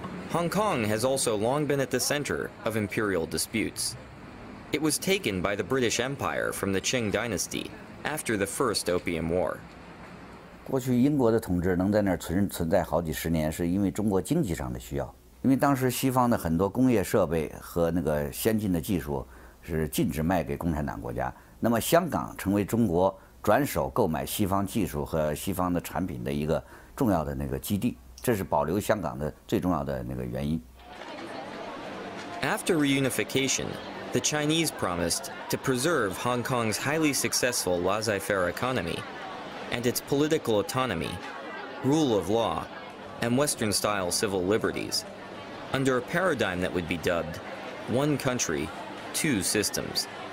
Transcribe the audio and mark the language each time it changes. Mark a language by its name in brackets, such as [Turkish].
[English] Hong Kong has also long been at the center of imperial disputes. It was taken by the British Empire from the Qing dynasty after the First Opium War. [Chinese] 过去英国的统治能在那儿存在好几十年，是因为中国经济上的需要。因为当时西方的很多工业设备和那个先进的技术是禁止卖给共产党国家，那么香港成为中国转手购买西方技术和西方的产品的一个重要的那个基地。这是保留香港的最重要的那个原因。 [English] After reunification, the Chinese promised to preserve Hong Kong's highly successful laissez-faire economy and its political autonomy, rule of law, and Western-style civil liberties, under a paradigm that would be dubbed "one country, two systems."